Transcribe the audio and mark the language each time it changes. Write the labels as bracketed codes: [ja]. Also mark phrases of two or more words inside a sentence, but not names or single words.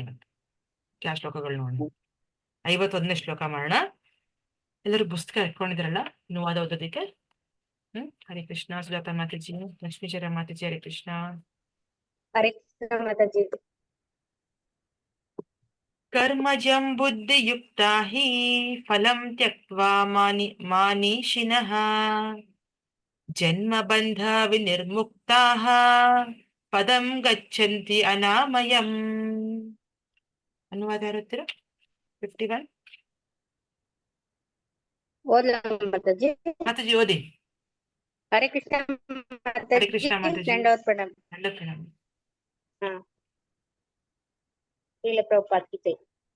[kn] ಇವತ್ತು ಆ ಶ್ಲೋಕಗಳು ನೋಡೋಣ. 51ನೇ ಶ್ಲೋಕ ಮಾಡೋಣ. ಎಲ್ಲರೂ ಪುಸ್ತಕ ಇಟ್ಕೊಂಡಿದ್ರಲ್ಲ ಅನುವಾದ ಓದೋದಿಕ್ಕೆ. ಹರೇ ಕೃಷ್ಣ. ಸುಜಾತ ಮಾತಾಜಿ, ಲಕ್ಷ್ಮೀಚರ ಮಾತಾಜಿ, ಹರೇ ಕೃಷ್ಣ. ಹರೇ ಕೃಷ್ಣ ಮಾತಾಜಿ. [sa] ಕರ್ಮಜಂ ಬುದ್ಧಿಯುಕ್ತಾ ಹಿ ಫಲಂ ತ್ಯಕ್ತ್ವಾ ಮಾನೀಷಿನಃ ಜನ್ಮ ಬಂಧ ವಿನಿರ್ಮುಕ್ತಾಃ ಪದಂ ಗಚ್ಚಂತಿ ಅನಾಮಯಂ. [kn] ಅನುವಾದ ಇರುತ್ತೀರ 51 ಮಾತಾಜಿ. ಮಾತಾಜಿ ಓದಿ. ಹರೇ ಕೃಷ್ಣ ಹರೇ ಕೃಷ್ಣ ಮಾತಾಜಿ. ದಂಡವತ್ ಪ್ರಣಾಮ. ಶ್ರೀಲ ಪ್ರಭುಪಾದ [hi] की जय.